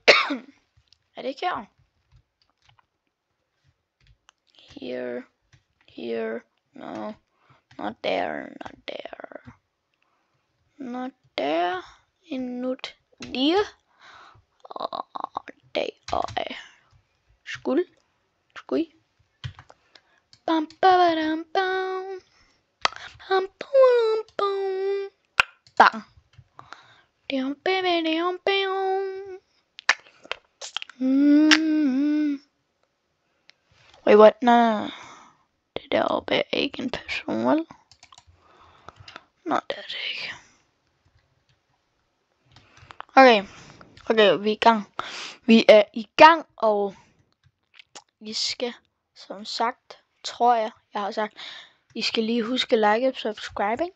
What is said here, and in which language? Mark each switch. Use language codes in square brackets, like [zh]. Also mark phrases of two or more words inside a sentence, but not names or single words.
[da] Er det ikke her? [en] here. No, not there, not there. Not there. Not there. [da] Der. Skuld. Skuld. Bam, bam, bam. Bam, bam, bam. Bang. [en] Down, baby, down, down. Wait, what? No. [da] Det deroppe er ikke en person, vel? Nå, det er det ikke. Okay, vi er i gang. Vi er i gang, og I skal, som sagt, tror jeg har sagt, I skal lige huske at like og subscribing.